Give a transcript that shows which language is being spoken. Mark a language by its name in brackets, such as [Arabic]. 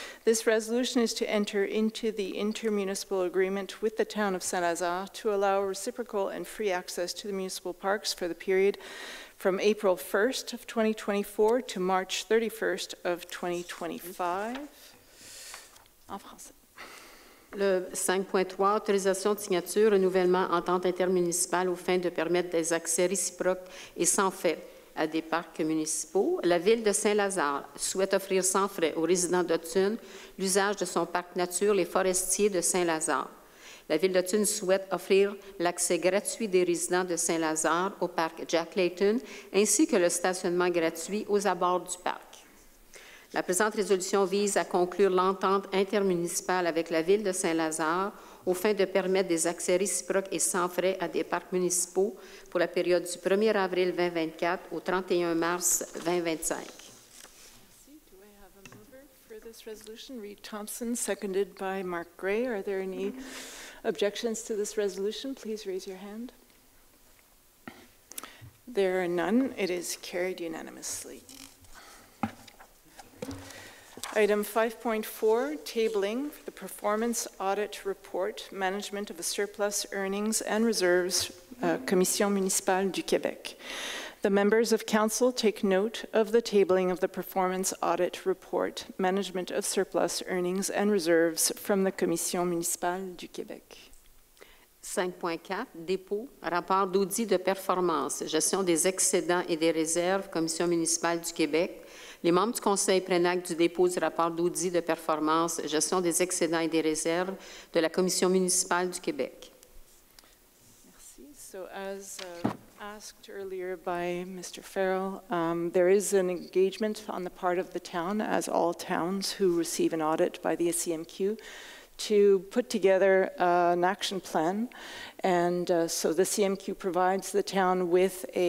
[English] This resolution is to enter into the intermunicipal agreement with the town of Saint-Lazare to allow reciprocal and free access to the municipal parks for the period from April 1st of 2024 to March 31st of 2025. [French] En français. Le 5.3, autorisation de signature, renouvellement, entente intermunicipale aux fins de permettre des accès réciproques et sans frais à des parcs municipaux. La Ville de Saint-Lazare souhaite offrir sans frais aux résidents d'Hudson l'usage de son parc nature, les Forestiers de Saint-Lazare. La Ville d'Hudson souhaite offrir l'accès gratuit des résidents de Saint-Lazare au parc Jack Layton, ainsi que le stationnement gratuit aux abords du parc. La présente résolution vise à conclure l'entente intermunicipale avec la Ville de Saint-Lazare aux fins de permettre des accès réciproques et sans frais à des parcs municipaux pour la période du 1er avril 2024 au 31 mars 2025. [English] Do I have a mover for this resolution? Reed Thompson, seconded by Mark Gray. Are there any objections to this resolution? Please raise your hand. There are none. It is carried unanimously. Item 5.4, tabling the performance audit report, management of the surplus earnings and reserves, Commission municipale du Québec. The members of council take note of the tabling of the performance audit report, management of surplus earnings and reserves from the Commission municipale du Québec. [French] 5.4, dépôt, rapport d'audit de performance, gestion des excédents et des réserves, Commission municipale du Québec. Les membres du Conseil prennent acte du dépôt du rapport d'audit de performance, gestion des excédents et des réserves de la Commission municipale du Québec. Merci. [English] So as asked earlier by Mr. Farrell, there is an engagement on the part of the town, as all towns who receive an audit by the CMQ, to put together an action plan. And so the CMQ provides the town with